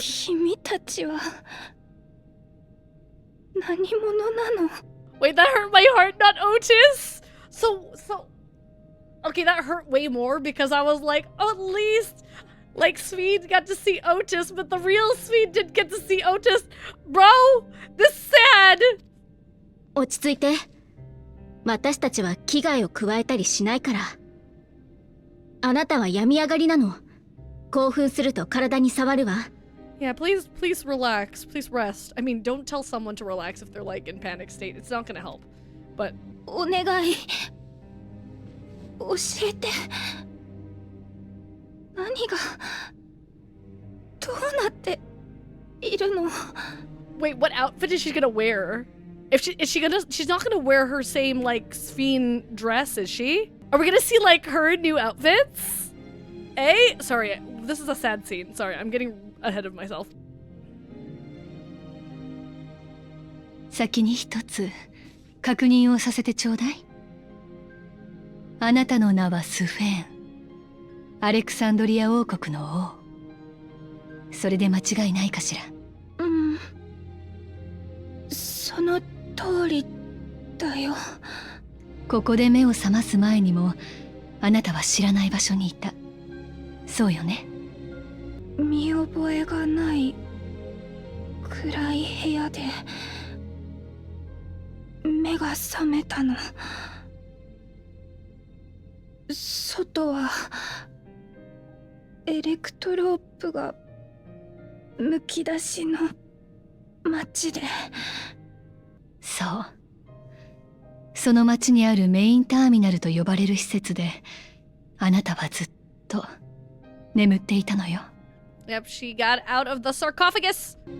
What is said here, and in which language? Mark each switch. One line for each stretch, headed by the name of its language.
Japanese: 君たちは何者なの？
English: Wait, that hurt my heart, not Otis. So okay, that hurt way more because I was like, oh, at least like Swede got to see Otis, but the real Swede didn't get to see Otis. Bro, this is sad.
Japanese: 落ち着いて。私たちは危害を加えたりしないから。あなたは病み上がりなの。興奮すると体に触るわ。
English: Yeah, please relax. Please rest. I mean, don't tell someone to relax if they're like in panic state. It's not gonna help. But
Japanese: お願い。教えて。何がどうなっているの？
English: wait, what outfit is she gonna wear? She's not gonna wear her same like Sphene dress, is she? Are we gonna see like her new outfits? Eh? Sorry, this is a sad scene. Sorry, I'm getting ahead of myself.
Japanese: 先に一つ確認をさせてちょうだい。あなたの名はスフェーン、アレクサンドリア王国の王。それで間違いないかしら？うん、その通りだよ。ここで目を覚ます前にもあなたは知らない場所にいた。そうよね？見覚えがない暗い部屋で目が覚めたの。外はエレクトロープがむき出しの街で。そう。その町にあるメインターミナルと呼ばれる施設であなたはずっと眠っていたのよ。
English: Yep, she got out of the sarcophagus.